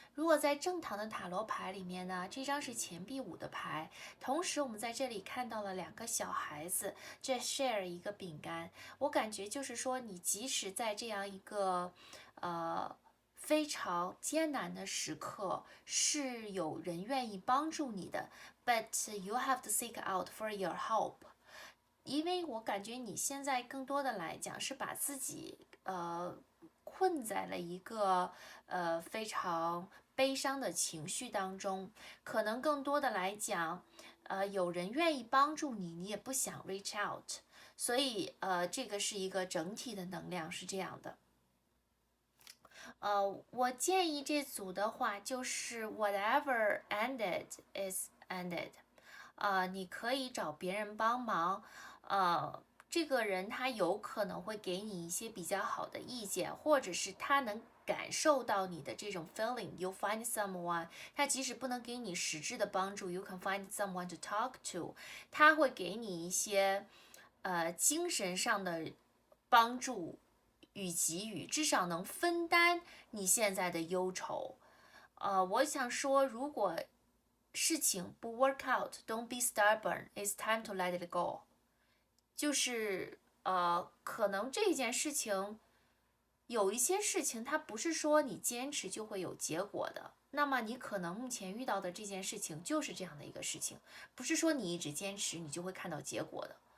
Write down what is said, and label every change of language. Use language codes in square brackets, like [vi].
[zh] 如果在正常的塔罗牌里面呢，这张是钱币5的牌。同时，我们在这里看到了2个小孩子在 [en] share [zh] 一个饼干。我感觉就是说，你即使在这样一个非常艰难的时刻，是有人愿意帮助你的。 [en] But you have to seek out for your help。 [zh] 因为我感觉你现在更多的来讲是把自己困在了一个非常悲伤的情绪当中，可能更多的来讲，有人愿意帮助你，你也不想 [en] reach out， [zh] 所以这个是一个整体的能量是这样的。我建议这组的话就是 [en] whatever ended is ended， [zh] 你可以找别人帮忙，这个人他有可能会给你一些比较好的意见，或者是他能感受到你的这种 feeling， [en] you find someone， [zh] 他即使不能给你实质的帮助， [en] you can find someone to talk to， [zh] 他会给你一些精神上的帮助与给予，至少能分担你现在的忧愁。我想说，如果事情不 [en] work out，don't be stubborn，it's time to let it go。 [zh] 就是可能这件事情有一些事情，它不是说你坚持就会有结果的。那么你可能目前遇到的这件事情就是这样的一个事情，不是说你一直坚持你就会看到结果的。